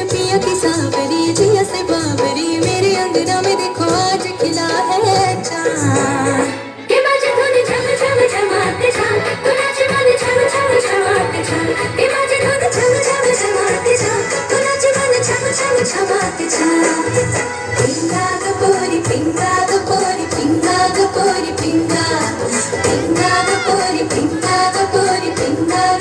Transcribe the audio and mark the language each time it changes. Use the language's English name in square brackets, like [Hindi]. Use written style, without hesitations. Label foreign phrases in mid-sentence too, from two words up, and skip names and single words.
[Hindi] पिया की सांवरी जिया से बावरी मेरे अंगना में देखो आज खिला है चांद कि बाजे धुन छम छम छमाते छम गुलाची वाली छम छम छमाते छम कि बाजे धुन छम छम छमाते छम गुलाची वाली छम छम छमाते छम [Marathi] पिंगा ग पोरी पिंगा ग पोरी पिंगा ग पोरी पिंगा पिंगा ग पोरी पिंगा ग पोरी पिंगा